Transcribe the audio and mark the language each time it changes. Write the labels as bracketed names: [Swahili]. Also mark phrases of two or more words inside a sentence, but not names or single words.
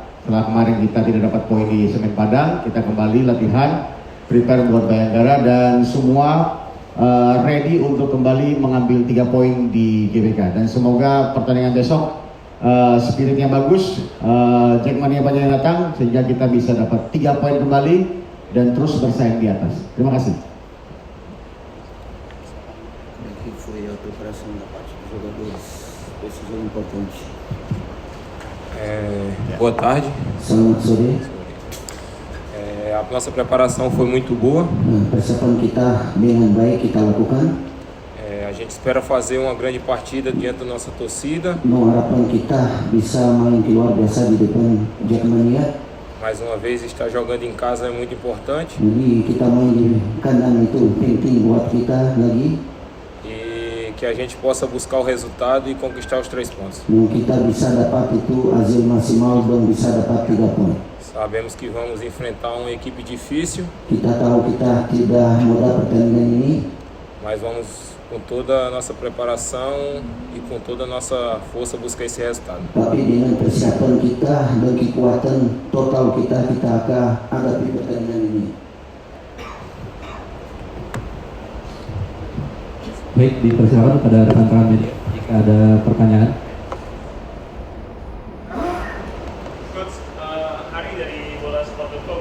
[Indonesian] Setelah kemarin kita tidak dapat poin di Semen Padang, kita kembali latihan prepare buat Bayangkara dan semua ready untuk kembali mengambil 3 poin di GBK. Dan semoga pertandingan besok spiritnya bagus, Jackmania banyak yang datang sehingga kita bisa dapat 3 poin kembali dan terus bersaing di atas. Terima kasih. [Portuguese] Aqui foi a preparação da parte dos jogadores, decisão importante. Boa tarde. [Indonesian] Selamat sore. [Portuguese] A nossa preparação foi muito boa. [Indonesian] Persiapan kita dengan baik kita lakukan. [Portuguese] A gente espera fazer uma grande partida diante da nossa torcida. [Indonesian] Harapan kita bisa main luar biasa di depan Jackmania. [Portuguese] Mais uma vez, estar jogando em casa é muito importante. [Indonesian] Jadi kita main di kandang itu penting buat kita lagi. [Portuguese] E que a gente possa buscar o resultado e conquistar os 3 pontos. [Indonesian] Kita bisa dapat itu hasil maksimal dan bisa dapat 3 poin. [Portuguese] Sabemos que vamos enfrentar uma equipe difícil. [Indonesian] Kita tahu kita tidak mudah pertandingan ini. [Portuguese] Mas vamos com toda a nossa preparação e com toda a nossa força buscar esse resultado. [Indonesian] Tapi dengan persiapan kita dan kekuatan total kita akan hadapi pertandingan ini. Baik, dipersilakan kepada rekan-rekan media jika ada pertanyaan. Coach, Hari dari bola.com.